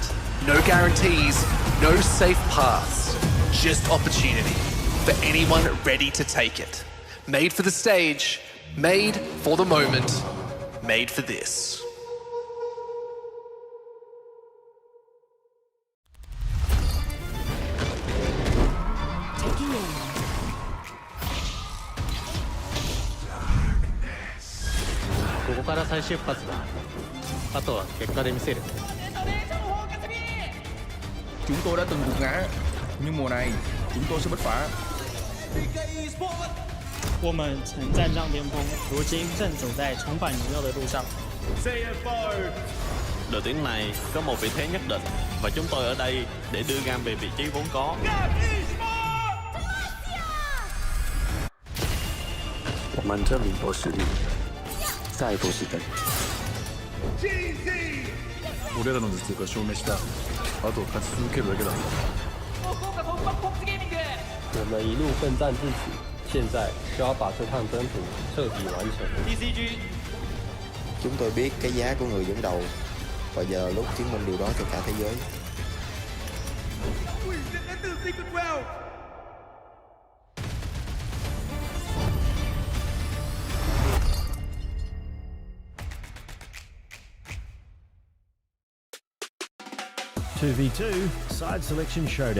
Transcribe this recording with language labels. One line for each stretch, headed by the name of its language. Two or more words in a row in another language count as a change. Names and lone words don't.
English: No guarantees, no safe paths, just opportunity for anyone ready to take it. Made for the stage, made for the moment, made for this. Taking aim.
Japanese: ここから再出発だ。あとは結果で見せる。
Vietnamese: Chúng tôi đã từng gục ngã, nhưng mùa này chúng tôi sẽ bứt phá.
Chinese: 我们曾站上巅峰，如今正走在重返荣耀的路上。 CFO
Vietnamese: Đội tuyển này có một vị thế nhất định và chúng tôi ở đây để đưa GAM về vị trí vốn có.
Chinese: 我们这名博实力，再不是等。
Japanese: 俺らの実力が証明した。あと勝ち続けるだけだ。
Chinese: 我们一路奋战至此，现在就要把这趟征途彻底完成。
Vietnamese: Chúng tôi biết cái giá của người dẫn đầu và giờ lúc chứng minh điều đó cho cả thế giới.
English: Two v two side selection showdown.